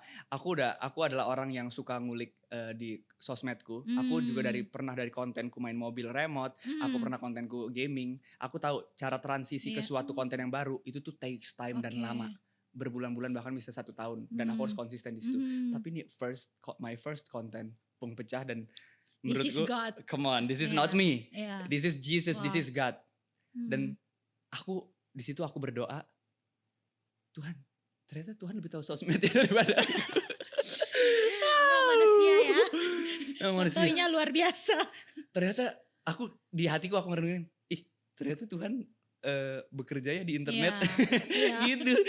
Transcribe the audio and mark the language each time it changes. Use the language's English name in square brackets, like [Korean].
[Indonesian] Aku adalah orang yang suka ngulik di sosmedku. Aku juga pernah dari kontenku main mobil remote, aku pernah kontenku gaming. Aku tahu cara transisi ke suatu konten yang baru itu tuh [English] takes time [Indonesian] dan lama, berbulan-bulan bahkan bisa 1 tahun, dan aku harus konsisten di situ. Tapi ini [English] my first content [Indonesian] pung pecah, dan menurutku, [English] this is God. Come on, this is not me, this is Jesus, this is God. [Indonesian] Dan aku di situ aku berdoa, Tuhan, ternyata Tuhan lebih tahu sosmednya daripada aku. Manusia ya. Sotoynya luar biasa. Ternyata di hatiku aku ngerenungin, ternyata Tuhan bekerja ya di internet. Gitu.